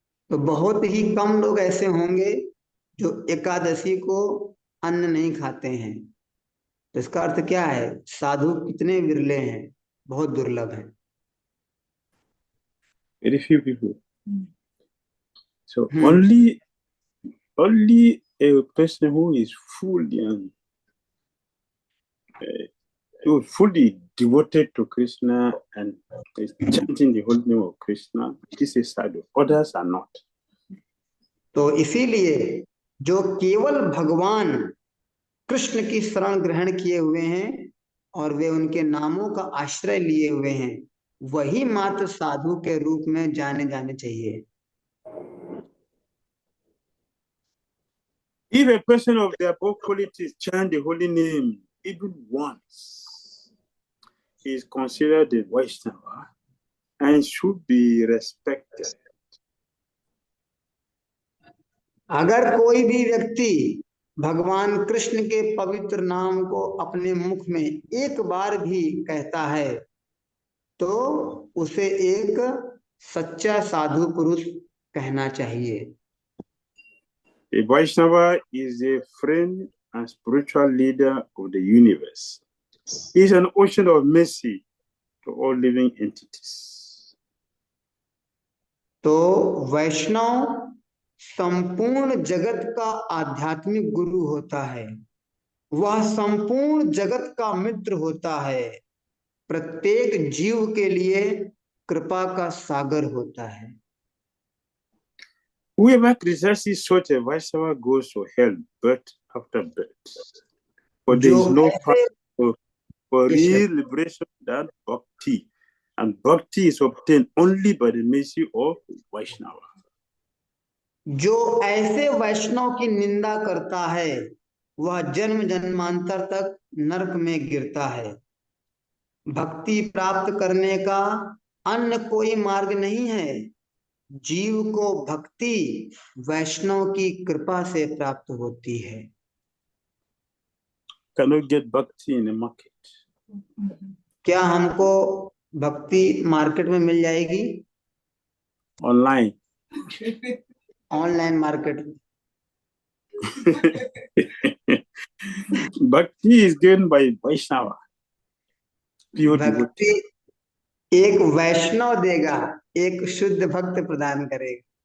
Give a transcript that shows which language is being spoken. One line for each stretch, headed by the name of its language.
Hindi: तो बहुत ही कम लोग ऐसे होंगे जो एकादशी को अन्न नहीं खाते हैं। तो इसका अर्थ क्या है? साधु कितने विरले हैं, बहुत दुर्लभ हैं।
English: Very few people. So only a person who is fully fully devoted to Krishna and is chanting the holy name of Krishna, this is sadhu. Others are not.
Hindi: तो इसीलिए जो केवल भगवान कृष्ण की शरण ग्रहण किए हुए हैं और वे उनके नामों का आश्रय लिए हुए हैं, वही मात्र साधु के रूप में जाने जाने चाहिए।
English: If a person of the above qualities chant the holy name even once, he is considered a Vaishnava and should be respected.
Hindi: अगर कोई भी व्यक्ति भगवान कृष्ण के पवित्र नाम को अपने मुख में एक बार भी कहता है, तो उसे एक सच्चा साधु पुरुष कहना चाहिए।
English: A Vaishnava is a friend and spiritual leader of the universe. He is an ocean of mercy to all living entities.
Hindi: तो वैष्णव संपूर्ण जगत का आध्यात्मिक गुरु होता है, वह संपूर्ण जगत का मित्र होता है, प्रत्येक जीव के लिए कृपा का सागर होता है।
English: Whoever criticizes such a Vaishnava goes to hell birth after birth. For there is no path for real liberation than bhakti. And bhakti is obtained only by the mercy of Vaishnava.
Hindi: जो ऐसे वैष्णव की निंदा करता है वह जन्म जन्मांतर तक नरक में गिरता है। भक्ति प्राप्त करने का अन्य कोई मार्ग नहीं है। जीव को भक्ति वैष्णव की कृपा से प्राप्त होती है।
English: Cannot get bhakti in the market.
Hindi: क्या हमको भक्ति मार्केट में मिल जाएगी?
English: Online.
Hindi: ऑनलाइन मार्केट में।
English: Bhakti is given by Vaishnava. Pure devotee.
Hindi: भक्ति एक वैष्णव देगा, एक शुद्ध भक्त प्रदान करेगा।